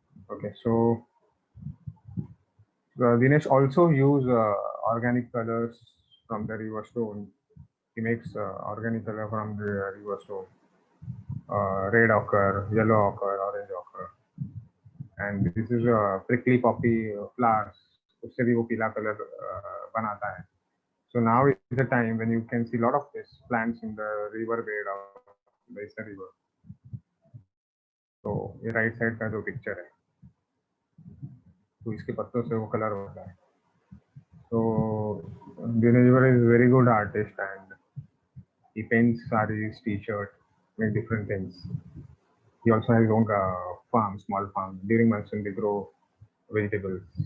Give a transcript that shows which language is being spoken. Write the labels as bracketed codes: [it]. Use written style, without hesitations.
[en] Okay, so Dinesh also use organic colors from the river stone. He makes organic color from the river stone. Red ochre, yellow ochre, orange ochre, and this is a prickly poppy flowers. [hi] उससे भी वो पीला color बनाता है. [en] So now is the time when you can see a lot of these plants in the river bed of the Isa river. [hi] तो ये right side का जो picture है, तो इसके पत्तों से वो color होता है. [en] So Dinesh is a very good artist and he paints sarees, t-shirt, make different things. He also has his own farm, small farm. During monsoon, they grow vegetables.